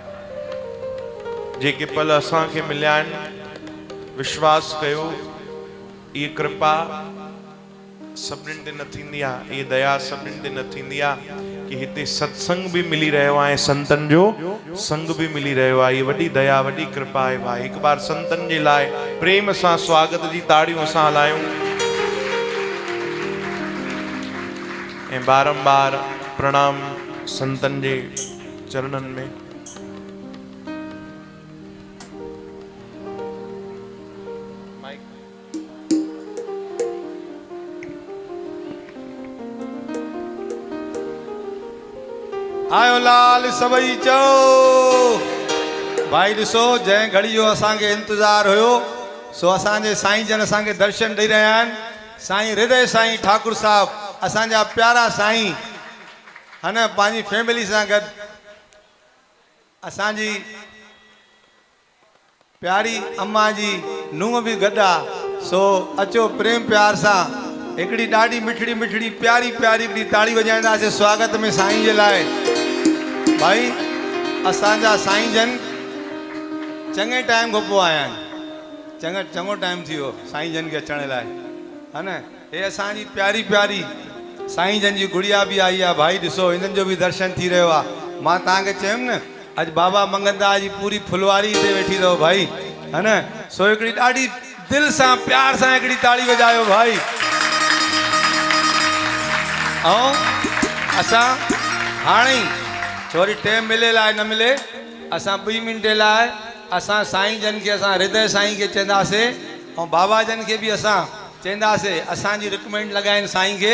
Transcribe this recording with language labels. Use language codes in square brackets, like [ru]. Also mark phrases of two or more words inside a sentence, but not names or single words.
[sd] जेके पल असांखे मिलिया आहिनि, विश्वास कयो ये कृपा सभिनीनि ते न थींदी आहे, ये दया सभिनीनि ते न थींदी आहे कि हिते सत्संग भी मिली रहियो आहे, संतन जो संग भी मिली रहियो आहे। ये वॾी दया वॾी कृपा आहे भाई। हिकु बार संतन जे लाइ प्रेम सां स्वागत जी ताड़ियूं सां हलायूं ऐं बारंबार प्रणाम संतन जे चरणन में। आयो लाल सबई चो भाई। ॾिसो जंहिं घड़ी जो असांखे इंतज़ार हुयो, सो असांजे साईं जन असांखे दर्शन ॾेई रहिया आहिनि। साईं हृदय साईं ठाकुर साहब असांजा प्यारा साईं है न, पंहिंजी फैमिली सां गॾु असांजी प्यारी अम्मा जी नूंहं बि गॾु आहे। सो अचो प्रेम प्यार सां हिकिड़ी ॾाढी मिठड़ी मिठड़ी प्यारी प्यारी हिकिड़ी ताड़ी वॼाईंदासीं स्वागत में साईं जे लाइ। भाई असांजा साईं जन चङे टाइम खां पोइ आया आहिनि, चङो टाइम थी वियो साईं जन खे अचण लाइ है न। हे असांजी प्यारी प्यारी साईं जन जी गुड़िया भी आई आहे। भाई ॾिसो हिननि जो भी दर्शन थी रहियो आहे। मां तव्हांखे चयुमि न, अॼु बाबा मंगनदास जी पूरी फुलवारी हिते वेठी अथव भाई। है न। सो हिकिड़ी ॾाढी दिल सां प्यार सां हिकिड़ी ताड़ी वॼायो भाई। ऐं असां हाणे छो वरी टाइम मिले लाइ न मिले, असां 2 मिंटे लाइ असां साईं जन खे असां हृदय साईं खे चवंदासीं ऐं बाबा जन खे बि असां चवंदासीं, असांजी रिकमेंड लॻाइनि साईं खे।